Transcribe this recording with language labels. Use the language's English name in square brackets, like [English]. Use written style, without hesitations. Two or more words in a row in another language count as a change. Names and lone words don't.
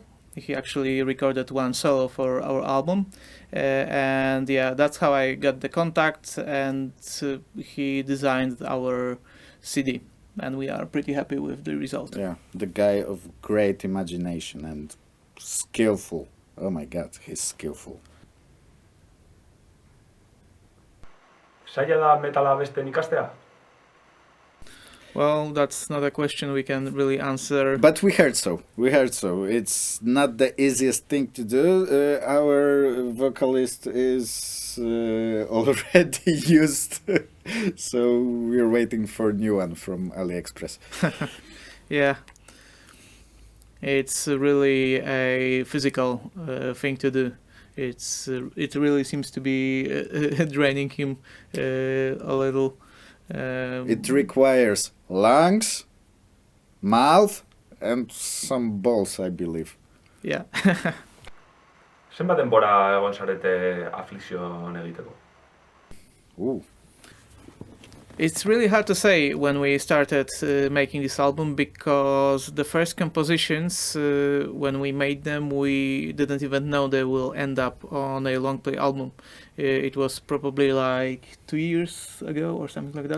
[English] He actually recorded one solo for our album, and yeah, that's how I got the contact, and he designed our CD, and we are pretty happy with the result. Yeah, the guy of great imagination and skillful. Oh my god, he's skillful. [Basque] Zaila da metala besten ikastea? [English] Well, that's not a question we can really answer. But we heard so. It's not the easiest thing to do. Our vocalist is already used, so we're waiting for a new one from AliExpress. Yeah. It's really a physical thing to do. It really seems to be draining him a little. It requires lungs, mouth, and some balls, I believe. Yeah. [Basque] Zenbat denbora egon zarete Affliction egiteko? Ooh. [English] It's really hard to say when we started making this album, because the first compositions, when we made them, we didn't even know they will end up on a long play album. It was probably like 2 years ago or something like that.